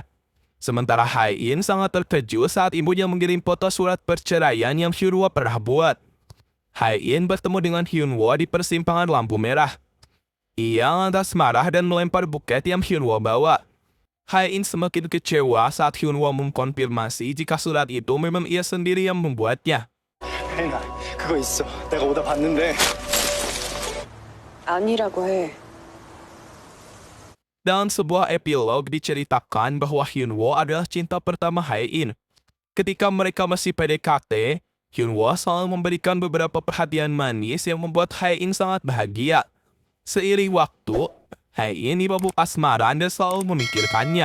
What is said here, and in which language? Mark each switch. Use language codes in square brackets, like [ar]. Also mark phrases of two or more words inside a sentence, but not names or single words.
[id] Sementara Hae-in sangat terkejut saat ibunya mengirim foto surat perceraian yang Hyunwoo pernah buat. Hae-in bertemu dengan Hyunwoo di persimpangan lampu merah. Ia lantas marah dan melempar buket yang Hyunwoo bawa. Hae-in semakin kecewa saat Hyunwoo mengkonfirmasi jika surat itu memang ia sendiri yang membuatnya. [ko] 혜인아, 그거 있어. 내가 오다 봤는데. 아니라고 해. [id] Dalam sebuah epilog diceritakan bahwa Hyunwoo adalah cinta pertama Hae-in. Ketika mereka masih PDKT, Hyunwoo selalu memberikan beberapa perhatian manis yang membuat Hae-in sangat bahagia. Seiring waktu, Hae-in mabuk asmara dan selalu memikirkannya.